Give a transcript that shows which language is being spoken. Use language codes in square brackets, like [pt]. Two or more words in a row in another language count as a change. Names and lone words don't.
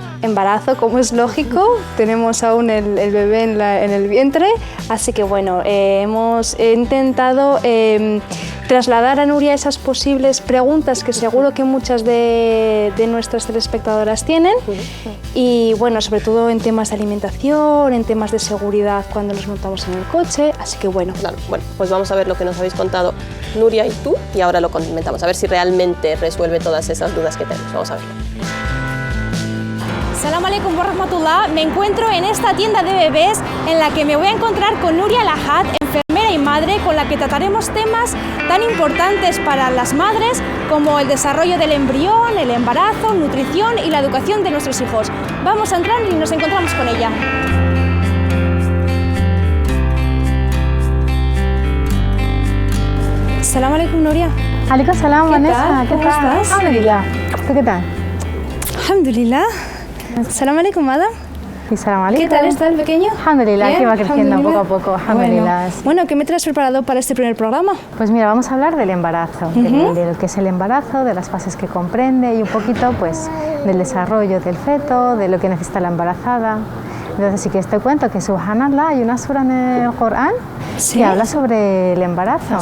[es] Embarazo, como es lógico, tenemos aún el bebé en el vientre, así que bueno, hemos intentado trasladar a Nuria esas posibles preguntas que seguro que muchas de nuestras telespectadoras tienen, y bueno, sobre todo en temas de alimentación, en temas de seguridad cuando nos montamos en el coche, así que bueno. Claro, bueno, pues vamos a ver lo que nos habéis contado Nuria y tú, y ahora lo comentamos, a ver si realmente resuelve todas esas dudas que tenemos. Vamos a verlo. [ar] السلام عليكم ورحمة الله. [es] Me encuentro en esta tienda de bebés en la que me voy a encontrar con Nuria Lahad, enfermera y madre, con la que trataremos temas tan importantes para las madres como el desarrollo del embrión, el embarazo, nutrición y la educación de nuestros hijos. Vamos a entrar y nos encontramos con ella. [ar] السلام عليكم, Nuria. عليكم السلام, Vanessa. [es] ¿Qué tal? ¿Cómo estás? Alhamdulillah. ¿Tú qué tal? [ar] الحمد لله. السلام عليكم, madam. Y السلام عليكم. [es] ¿Qué tal está el pequeño? Alhamdulillah, que va creciendo poco a poco. Alhamdulillah. Bueno, ¿qué me traes preparado para este primer programa? Pues mira, vamos a hablar del embarazo, de lo que es el embarazo, de las fases que comprende y un poquito pues del desarrollo del feto, de lo que necesita la embarazada. Entonces, si quieres te cuento que subhanallah, hay una sura en el Corán que habla sobre el embarazo.